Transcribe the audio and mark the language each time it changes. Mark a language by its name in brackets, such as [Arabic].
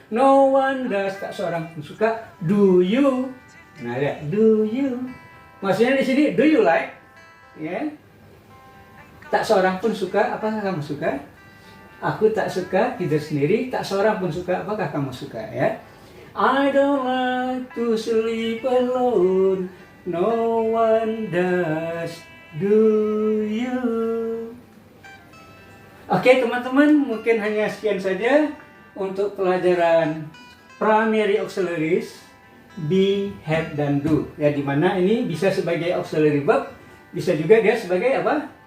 [English] No one does, [Indonesian] tak seorang pun suka. [English] Do you? [Indonesian] Nah, lihat, [English] do you. [Indonesian] Maksudnya di sini [English] do you like? [Indonesian] Ya. Tak seorang pun suka, apakah kamu suka? Aku tak suka tidur sendiri, tak seorang pun suka, apakah kamu suka ya? [English] I don't like to sleep alone, no one does, do you? [Indonesian] Oke teman-teman, mungkin hanya sekian saja untuk pelajaran primary auxiliaries be, have, dan do ya, dimana ini bisa sebagai auxiliary verb, bisa juga dia sebagai apa?